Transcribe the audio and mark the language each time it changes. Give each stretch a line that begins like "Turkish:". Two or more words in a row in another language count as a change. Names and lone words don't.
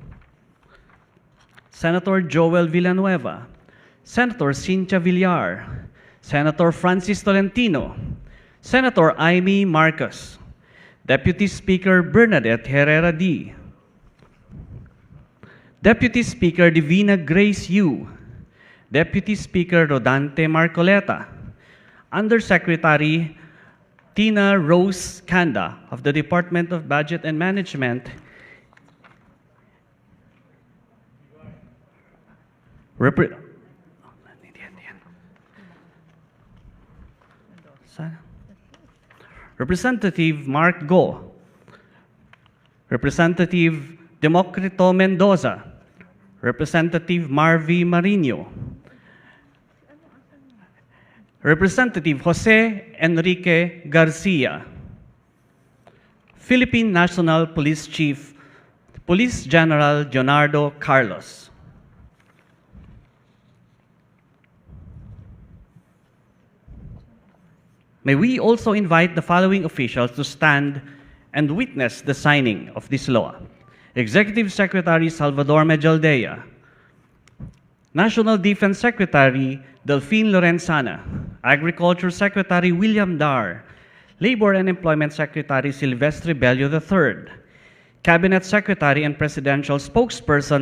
English: Senator Joel Villanueva, Senator Cynthia Villar, Senator Francis Tolentino, Senator Amy Marcos, Deputy Speaker Bernadette Herrera D, Deputy Speaker Divina Grace Yu, Deputy Speaker Rodante Marcoleta, Undersecretary Tina Rose Kanda of the Department of Budget and Management, Representative Mark Go, Representative Democrito Mendoza, Representative Marvy Marino, Representative Jose Enrique Garcia, Philippine National Police Chief, Police General Leonardo Carlos. May we also invite the following officials to stand and witness the signing of this law. Executive Secretary Salvador Medjaldea, National Defense Secretary Delphine Lorenzana, Agriculture Secretary William Dar, Labor and Employment Secretary Silvestre Bello III, Cabinet Secretary and Presidential Spokesperson